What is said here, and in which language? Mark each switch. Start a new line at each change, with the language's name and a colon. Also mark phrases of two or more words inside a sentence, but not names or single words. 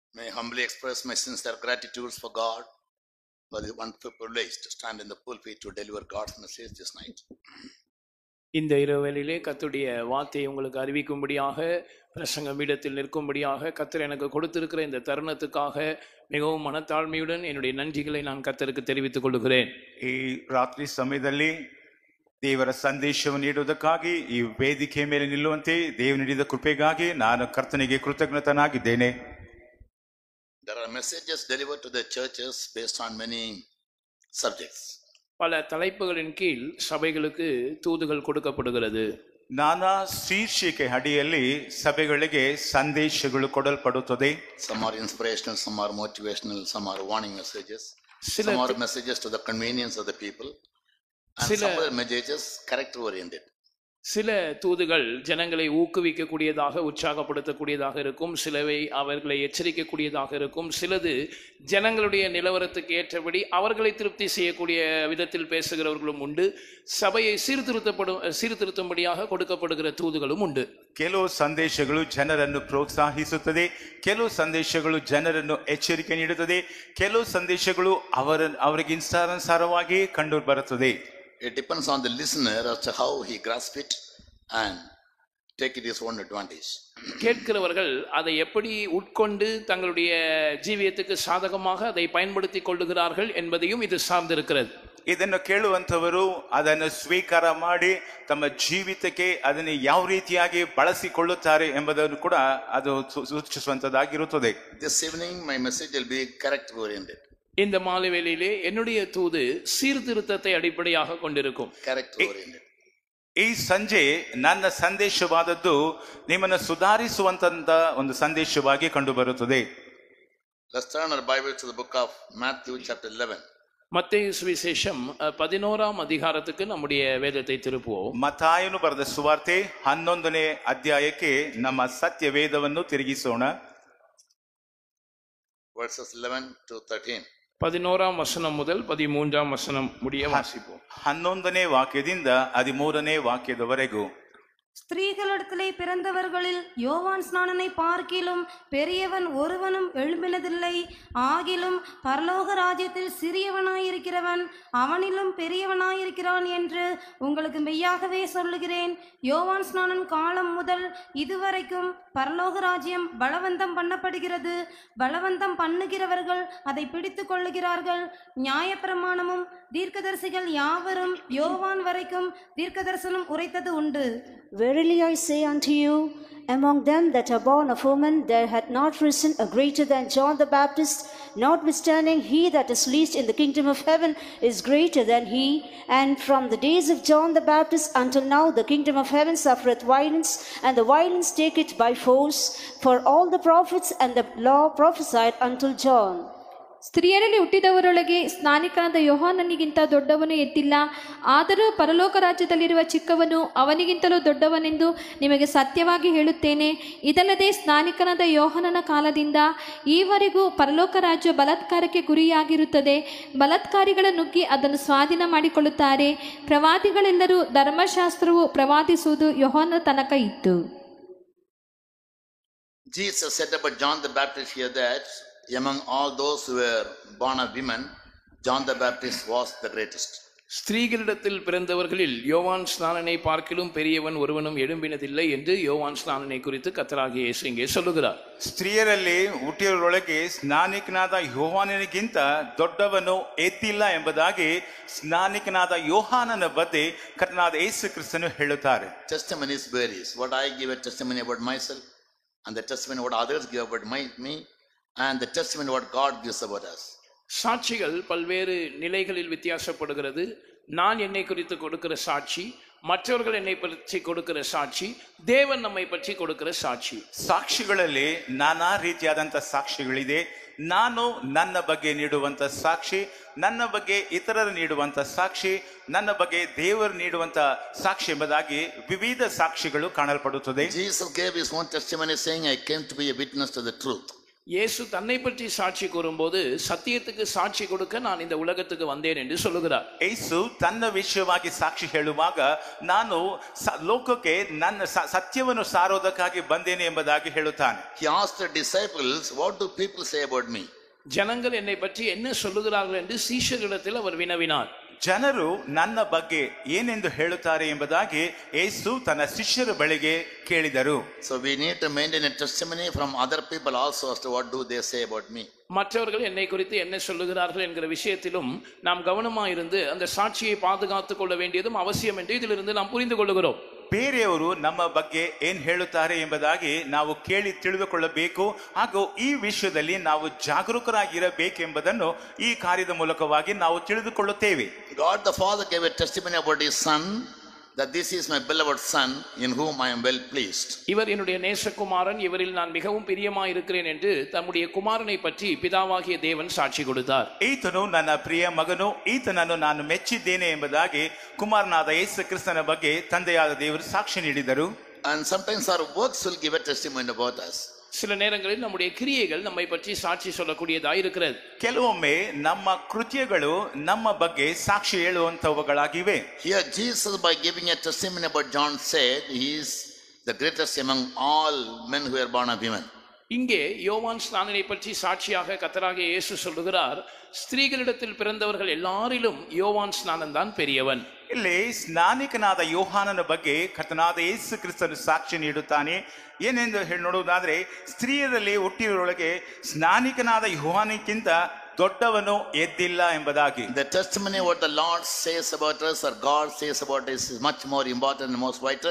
English: May I humbly express my sincere gratitude for God for the wonderful privilege to stand in the pulpit to deliver God's message this night.
Tamil: இந்த இரவேளிலே கர்த்தருடைய வார்த்தையை உங்களுக்கு அறிவிக்கும்படியாக பிரசங்க பீடத்தில் நிற்கும்படியாக கர்த்தர் எனக்கு கொடுத்திருக்கிற இந்த தருணத்துக்காக மிகவும் மனத்தாழ்மையுடன் என்னுடைய நன்றிகளை நான் கர்த்தருக்கு தெரிவித்துக் கொள்கிறேன்.
Kannada: ಈ ರಾತ್ರಿ ಸಮಯದಲ್ಲಿ ದೇವರ ಸಂದೇಶವನ್ನು ನೀಡುವುದಕ್ಕಾಗಿ ಈ ವೇದಿಕೆ ಮೇಲೆ ನಿಲ್ಲುವಂತೆ ದೇವರು ನೀಡಿದ ಕೃಪೆಗಾಗಿ ನಾನು ಕರ್ತನಿಗೆ ಕೃತಜ್ಞನಾಗಿದ್ದೇನೆ.
English: There are messages delivered to the churches based on many subjects.
Tamil: பல தலைப்புகளின் கீழ் சபைகளுக்கு தூதுகள் கொடுக்கப்படுகிறது.
Kannada: ನಾನಾ ಶೀರ್ಷಿಕೆ ಅಡಿಯಲ್ಲಿ ಸಭೆಗಳಿಗೆ ಸಂದೇಶಗಳು ಕೊಡಲ್ಪಡುತ್ತದೆ.
English: Some are inspirational, some are motivational, some are warning messages. Some are messages to the convenience of the people, and some other messages character oriented.
Tamil: சில தூதுகள் ஜனங்களை ஊக்குவிக்கக்கூடியதாக உற்சாகப்படுத்தக்கூடியதாக இருக்கும், சிலவை அவர்களை எச்சரிக்கக்கூடியதாக இருக்கும், சிலது ஜனங்களுடைய நிலவரத்துக்கு ஏற்றபடி அவர்களை திருப்தி செய்யக்கூடிய விதத்தில் பேசுகிறவர்களும் உண்டு. சபையை சீர்திருத்தும்படியாக கொடுக்கப்படுகிற தூதுகளும் உண்டு.
Kannada: ಕೆಲವು ಸಂದೇಶಗಳು ಜನರನ್ನು ಪ್ರೋತ್ಸಾಹಿಸುತ್ತದೆ, ಕೆಲವು ಸಂದೇಶಗಳು ಜನರನ್ನು ಎಚ್ಚರಿಕೆ ನೀಡುತ್ತದೆ, ಕೆಲವು ಸಂದೇಶಗಳು ಅವರಿಗೆ ಇಷ್ಟಾನುಸಾರವಾಗಿ ಕಂಡು ಬರುತ್ತದೆ.
English: It depends on the listener as to how he grasps it and take it his own advantage.
Tamil: கேட்கிறவர்கள் அதை எப்படி உட்கொண்டு தங்களுடைய ஜீவியத்துக்கு சாதகமாக அதை பயன்படுத்திக் கொள்ளுகிறார்கள் என்பதையும் இது சார்ந்திருக்கிறது.
Kannada: ಇದನ್ನು ಕೇಳುವಂತವರು ಅದನ್ನು ಸ್ವೀಕಾರ ಮಾಡಿ ತಮ್ಮ ಜೀವಿತಕ್ಕೆ ಅದನ್ನು ಯಾವ ರೀತಿಯಾಗಿ ಬಳಸಿಕೊಳ್ಳುತ್ತಾರೆ ಎಂಬುದನ್ನು ಕೂಡ ಅದು ಸೂಚಿಸುವಂತದ್ದಾಗಿರುತ್ತದೆ.
English: This evening my message will be character oriented.
Tamil: இந்த மாலை வேளையிலே என்னுடைய தூது சீர்திருத்தத்தை அடிப்படையாக கொண்டிருக்கும்.
English: Character oriented.
Kannada: ಈ ಸಂಜೆ ನನ್ನ ಸಂದೇಶವಾದದ್ದು ನಿಮ್ಮನ್ನು ಸುಧಾರಿಸುವಂತ ಒಂದು ಸಂದೇಶವಾಗಿ ಕಂಡು ಬರುತ್ತದೆ.
English: Let's turn our Bible to the book of Matthew chapter 11.
Tamil: மத்தேயு சுவிசேஷம் 11ஆம் அதிகாரத்துக்கு நம்முடைய வேதத்தை திருப்புவோம்.
Kannada: ಮತ್ತಾಯನು ಬರೆದ ಸುವಾರ್ತೆ 11ನೇ ಅಧ್ಯಾಯಕ್ಕೆ ನಮ್ಮ ಸತ್ಯ ವೇದವನ್ನು ತಿರುಗಿಸೋಣ.
English: Verses 11 to 13.
Tamil: 11ஆம் வசனம் முதல் 13ஆம் வசனம் முடிய வாசிப்போம்.
Kannada: 11ನೇ ವಾಕ್ಯದಿಂದ 13ನೇ ವಾಕ್ಯದವರೆಗೂ.
Tamil: ஸ்திரீகளிடத்திலே பிறந்தவர்களில் யோவான் ஸ்நானனை பார்க்கிலும் பெரியவன் ஒருவனும் எழும்பினதில்லை. ஆகிலும் பரலோக ராஜ்யத்தில் சிறியவனாயிருக்கிறவன் அவனிலும் பெரியவனாயிருக்கிறான் என்று உங்களுக்கு மெய்யாகவே சொல்லுகிறேன். யோவான் ஸ்நானன் காலம் முதல் இதுவரைக்கும் பரலோக ராஜ்யம் பலவந்தம் பண்ணப்படுகிறது. பலவந்தம் பண்ணுகிறவர்கள் அதை பிடித்து கொள்ளுகிறார்கள். நியாயப்பிரமாணமும் தீர்க்கதரிசிகள் யாவரும் யோவான் வரைக்கும் தீர்க்கதரிசனம் உரைத்தது உண்டு.
English: Verily I say unto you, among them that are born of woman, there hath not risen a greater than John the Baptist. Notwithstanding, he that is least in the kingdom of heaven is greater than he. And from the days of John the Baptist until now, the kingdom of heaven suffereth violence, and the violence take it by force. For all the prophets and the law prophesied until John.
Kannada: ಸ್ತ್ರೀಯರಲ್ಲಿ ಹುಟ್ಟಿದವರೊಳಗೆ ಸ್ನಾನಿಕನಾದ ಯೋಹಾನನಿಗಿಂತ ದೊಡ್ಡವನು ಎದ್ದಿಲ್ಲ. ಆದರೂ ಪರಲೋಕ ರಾಜ್ಯದಲ್ಲಿರುವ ಚಿಕ್ಕವನು ಅವನಿಗಿಂತಲೂ ದೊಡ್ಡವನೆಂದು ನಿಮಗೆ ಸತ್ಯವಾಗಿ ಹೇಳುತ್ತೇನೆ. ಇದಲ್ಲದೆ ಸ್ನಾನಿಕನಾದ ಯೋಹಾನನ ಕಾಲದಿಂದ ಈವರೆಗೂ ಪರಲೋಕ ರಾಜ್ಯ ಬಲಾತ್ಕಾರಕ್ಕೆ ಗುರಿಯಾಗಿರುತ್ತದೆ. ಬಲಾತ್ಕಾರಿಗಳ ನುಗ್ಗಿ ಅದನ್ನು ಸ್ವಾಧೀನ ಮಾಡಿಕೊಳ್ಳುತ್ತಾರೆ. ಪ್ರವಾದಿಗಳೆಲ್ಲರೂ ಧರ್ಮಶಾಸ್ತ್ರವು ಪ್ರವಾದಿಸುವುದು ಯೋಹಾನನ ತನಕ ಇತ್ತು.
English: Jesus said about John the Baptist here that among all those who were born of women, John the Baptist was the greatest.
Tamil: ஸ்திரீகளிடத்தில் பிறந்தவர்களில் யோவான் ஸ்நானனை பார்க்கிலும் பெரியவன் ஒருவனும் எழும்பினதில்லை என்று யோவான் ஸ்நானனை குறித்து கர்த்தராகிய இயேசு இங்கே சொல்லுகிறார்.
Kannada: ಸ್ತ್ರೀಯರಲ್ಲಿ ಹುಟ್ಟಿಯವರೊಳಗೆ ಸ್ನಾನಿಕನಾದ ಯೋಹಾನನಿಗಿಂತ ದೊಡ್ಡವನು ಎದ್ದಿಲ್ಲ ಎಂಬುದಾಗಿ ಸ್ನಾನಿಕನಾದ ಯೋಹಾನನ ಬಗ್ಗೆ ಕರ್ತನಾದ ಯೇಸು ಕ್ರಿಸ್ತನು ಹೇಳುತ್ತಾರೆ.
English: Testimonies varies. What I give a testimony about myself, and the testimony what others give about me, and the testimony what God gives about us.
Tamil: சாட்சிகள் பல்வேறு நிலைகளில் வித்தியாசப்படுகிறது. நான் என்னை குறித்து கொடுக்கிற சாட்சி, மற்றவர்கள் என்னை பற்றி கொடுக்கிற சாட்சி, தேவன் நம்மை பற்றி கொடுக்கிற சாட்சி.
Kannada: ಸಾಕ್ಷಿಗಳಲ್ಲಿ ನಾನಾ ರೀತಿಯಾದಂಥ ಸಾಕ್ಷಿಗಳಿದೆ. ನಾನು ನನ್ನ ಬಗ್ಗೆ ನೀಡುವಂಥ ಸಾಕ್ಷಿ, ನನ್ನ ಬಗ್ಗೆ ಇತರರು ನೀಡುವಂಥ ಸಾಕ್ಷಿ, ನನ್ನ ಬಗ್ಗೆ ದೇವರು ನೀಡುವಂಥ ಸಾಕ್ಷಿ ಎಂಬುದಾಗಿ ವಿವಿಧ ಸಾಕ್ಷಿಗಳು ಕಾಣಲ್ಪಡುತ್ತದೆ.
English: Jesus gave his own testimony saying, I came to be a witness to the truth.
Tamil: இயேசு தன்னை பற்றி சாட்சி கூறும்போது சத்தியத்துக்கு சாட்சி கொடுக்க நான் இந்த உலகத்துக்கு வந்தேன் என்று சொல்லுகிறார்.
Kannada: ಯೇಸು ತನ್ನ ವಿಷಯವಾಗಿ ಸಾಕ್ಷಿ ಹೇಳುವಾಗ ನಾನು ಲೋಕಕ್ಕೆ ನನ್ನ ಸತ್ಯವನ್ನು ಸಾರೋದಕ್ಕಾಗಿ ಬಂದೇನೆ ಎಂಬುದಾಗಿ ಹೇಳುತ್ತಾನೆ.
English: He asked the disciples, what do people say about me?
Tamil: ஜனங்கள் என்னை பற்றி என்ன சொல்லுகிறார்கள் என்று சீஷர்களிடத்தில் அவர் வினவினார்.
Kannada: ಜನರು ನನ್ನ ಬಗ್ಗೆ ಏನೆಂದು ಹೇಳುತ್ತಾರೆ ಎಂಬುದಾಗಿ ಯೇಸು ತನ್ನ ಶಿಷ್ಯರ ಬಳಿಗೆ ಕೇಳಿದರು.
English: So we need to maintain a testimony from other people also as to what do they say about me.
Tamil: மற்றவர்கள் என்னை குறித்து என்ன சொல்லுகிறார்கள் என்கிற விஷயத்திலும் நாம் கவனமாயிருந்து அந்த சாட்சியை பாதுகாத்துக் கொள்ள வேண்டியதும் அவசியம் என்று இதிலிருந்து நாம் புரிந்து கொள்கிறோம்.
Kannada: ಬೇರೆಯವರು ನಮ್ಮ ಬಗ್ಗೆ ಏನ್ ಹೇಳುತ್ತಾರೆ ಎಂಬುದಾಗಿ ನಾವು ಕೇಳಿ ತಿಳಿದುಕೊಳ್ಳಬೇಕು ಹಾಗೂ ಈ ವಿಷಯದಲ್ಲಿ ನಾವು ಜಾಗರೂಕರಾಗಿರಬೇಕೆಂಬುದನ್ನು ಈ ಕಾರ್ಯದ ಮೂಲಕವಾಗಿ ನಾವು ತಿಳಿದುಕೊಳ್ಳುತ್ತೇವೆ.
English: God the Father gave a testimony about his son, that this is my beloved son in whom I am well pleased.
Tamil: இவர் என்னுடைய நேசகுமாரன், இவரில் நான் மிகவும் பிரியமாய் இருக்கிறேன் என்று தம்முடைய குமாரனை பற்றி பிதாவாகிய தேவன் சாட்சி கொடுத்தார்.
Kannada: ಈತನು ನನ್ನ ಪ್ರಿಯ ಮಗನು, ಈತನನ್ನು ನಾನು ಮೆಚ್ಚಿದ್ದೇನೆ ಎಂಬುದಾಗಿ ಕುಮಾರನಾದ ಯೇಸು ಕ್ರಿಸ್ತನ ಬಗ್ಗೆ ತಂದೆಯಾದ ದೇವರು ಸಾಕ್ಷಿ ನೀಡಿದರು.
English: And sometimes our works will give a testimony about us.
Tamil: சில நேரங்களில் நம்முடைய கிரியைகள் நம்மை பற்றி சாட்சி சொல்லக்கூடியதாக இருக்கிறது.
Kannada: ಕೆಲವೊಮ್ಮೆ ನಮ್ಮ ಕೃತ್ಯಗಳು ನಮ್ಮ ಬಗ್ಗೆ ಸಾಕ್ಷಿ ಹೇಳುವಂತವುಗಳಾಗಿವೆ.
English: Here Jesus, by giving a testimony about John, said he is the greatest among all men who are born of women.
Tamil: இங்கே யோவான் ஸ்நானனை பற்றி சாட்சியாக கர்த்தராகிய இயேசு சொல்லுகிறார், ஸ்திரீகளிடத்தில் பிறந்தவர்கள் எல்லாரிலும் யோவான் ஸ்நானன் தான் பெரியவன்.
Kannada: ಇಲ್ಲಿ ಸ್ನಾನಿಕನಾದ ಯೋಹಾನನ ಬಗ್ಗೆ ಕರ್ತನಾದ ಯೇಸು ಕ್ರಿಸ್ತನು ಸಾಕ್ಷಿ ನೀಡುತ್ತಾನೆ. ಏನೆಂದು ನೋಡುವುದಾದ್ರೆ, ಸ್ತ್ರೀಯರಲ್ಲಿ ಹುಟ್ಟಿರೊಳಗೆ ಸ್ನಾನಿಕನಾದ ಯೋಹಾನಕ್ಕಿಂತ ದೊಡ್ಡವನು ಎದ್ದಿಲ್ಲ ಎಂಬುದಾಗಿ.
English: The testimony what the Lord says about us or God says about us is much more important and most vital.